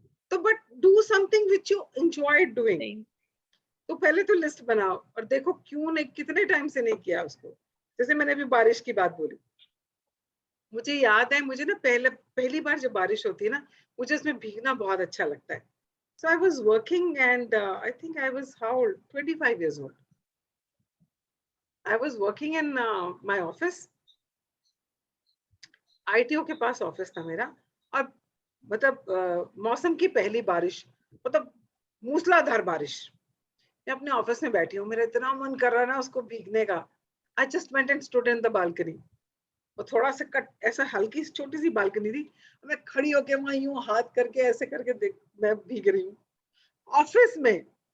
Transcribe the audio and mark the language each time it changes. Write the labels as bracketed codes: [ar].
[en] तो but do something which you enjoy doing. [hi] सही। तो पहले तो लिस्ट बनाओ और देखो क्यों नहीं, कितने टाइम से नहीं किया उसको। जैसे मैंने अभी बारिश की बात बोली, मुझे याद है, मुझे ना पहली बार जब बारिश होती है ना, मुझे उसमें भीगना बहुत अच्छा लगता है। [en] So I was working and I think I was how old? 25 years old. I was working in my office. [hi] ITO के पास ऑफिस था मेरा। और मतलब मौसम की पहली बारिश, मतलब मूसलाधार बारिश। मैं अपने ऑफिस में बैठी हूँ, मेरा इतना मन कर रहा है ना उसको भीगने का। [en] I just went and stood in the balcony. [hi] वो थोड़ा सा कट, ऐसा हल्की सी छोटी सी बालकनी थी। मैं खड़ी होके वहां यूं हाथ करके ऐसे करके देख, मैं भीग रही हूँ ऑफिस में।